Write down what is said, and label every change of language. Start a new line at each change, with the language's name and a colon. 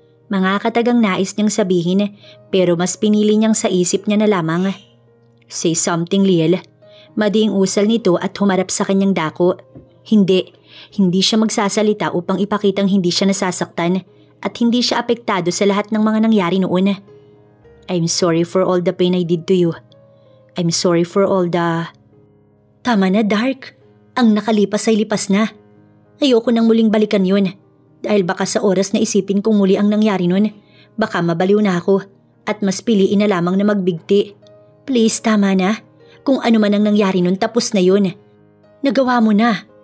Filipino: Mga katagang nais niyang sabihin pero mas pinili niyang sa isip niya na lamang.
English: Say something,
Filipino: Liel. Madiing usal nito at humarap sa kanyang dako. Hindi siya magsasalita upang ipakitang hindi siya nasasaktan at hindi siya apektado sa lahat ng mga nangyari noon.
English: I'm sorry for all the pain I did to you. I'm sorry for all the…
Filipino: Tama na, Dark. Ang nakalipas ay lipas na. Ayoko nang muling balikan yun. Dahil baka sa oras na isipin kong muli ang nangyari nun, baka mabaliw na ako at mas piliin na lamang na magbigti. Please, tama na. Kung ano man ang nangyari nun, tapos na yun. Nagawa mo na.